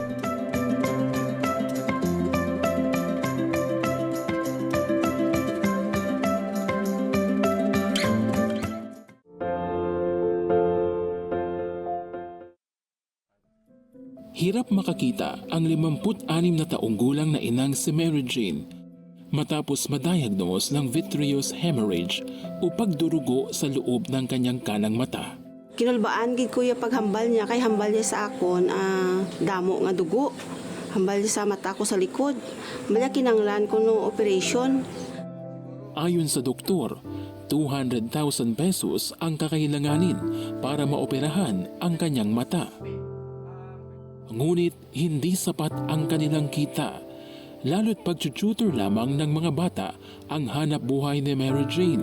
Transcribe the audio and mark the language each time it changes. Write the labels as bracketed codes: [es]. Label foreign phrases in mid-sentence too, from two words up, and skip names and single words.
[tl] Hirap makakita ang 56 na taong gulang na inang si Mary Jane matapos madiagnose ng [en] vitreous hemorrhage [tl] o pagdurugo sa loob ng kanyang kanang mata. [hil] Kinulbaan gid kuya paghambal niya kay hambal niya sa akon damo nga dugo. Hambal niya sa mata ko sa likod. Hambal niya kinanglan ko no operation. [tl] Ayon sa doktor, 200,000 pesos ang kakailanganin para maoperahan ang kanyang mata. Ngunit hindi sapat ang kanilang kita, lalo't pag-tutor lamang ng mga bata ang hanap buhay ni Mary Jane.